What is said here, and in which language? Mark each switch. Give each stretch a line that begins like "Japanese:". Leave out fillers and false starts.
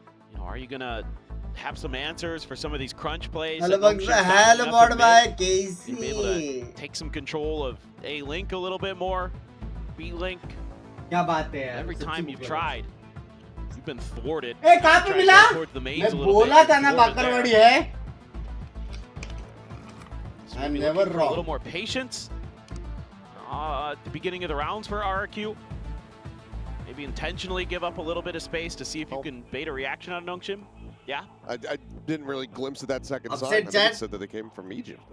English: You know, are you gonna have some answers for some of these crunch plays? Hello, by Casey. Be able to take some control of A Link a little bit more. B Link. Every time you've tried, you've been thwarted.
Hindi: Hey, कहाँ पे मिला? मैं बोला था ना बाकरवाड़ी है.
English: I'm never wrong. A little more patience at the beginning of the rounds for RRQ. Maybe intentionally give up a little bit of space to see if you can bait a reaction on Nongshim. Yeah? I didn't really glimpse at that second side. I think it said that they came from Egypt.